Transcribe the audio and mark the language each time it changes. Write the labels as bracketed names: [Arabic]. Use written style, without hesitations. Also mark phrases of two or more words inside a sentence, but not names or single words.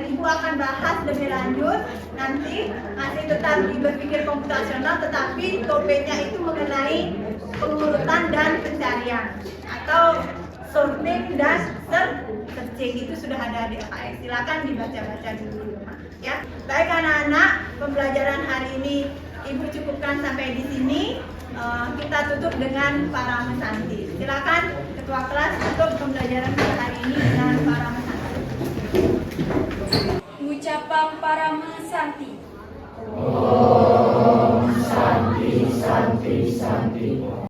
[Indonesian] Ibu akan bahas lebih lanjut nanti, masih tetap di berpikir komputasional tetapi topiknya itu mengenai pengurutan dan pencarian atau sorting dan searching, itu sudah ada di SKS. Silakan dibaca-baca dulu di rumah ya. Baik anak-anak, pembelajaran hari ini Ibu cukupkan sampai di sini. Kita tutup dengan para mesanti. Silakan ketua kelas tutup pembelajaran kita hari ini dengan para mesanti. Ucapan para mesanti. [Sanskrit] Santi, Santi, Santi.